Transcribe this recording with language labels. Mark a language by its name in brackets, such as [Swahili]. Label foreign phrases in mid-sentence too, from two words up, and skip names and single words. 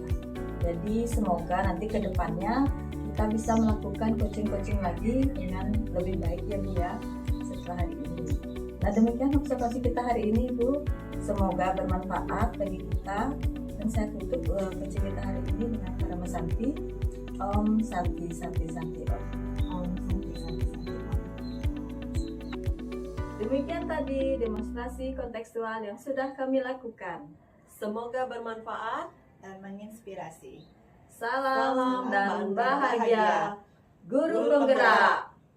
[Indonesian] Jadi semoga nanti ke depannya kita bisa melakukan coaching-coaching lagi dengan lebih baik ya Bu ya setelah hari ini. Nah demikian observasi kita hari ini Bu, semoga bermanfaat bagi kita, dan saya tutup coaching kita hari ini dengan Parama Santi. [Sanskrit] Om Santi Santi Santi Om. Om Santi Santi Santi Om. [Indonesian] Demikian tadi demonstrasi kontekstual yang sudah kami lakukan. Semoga bermanfaat Dan menginspirasi. Salam dan bahagia. bahagia, guru penggerak.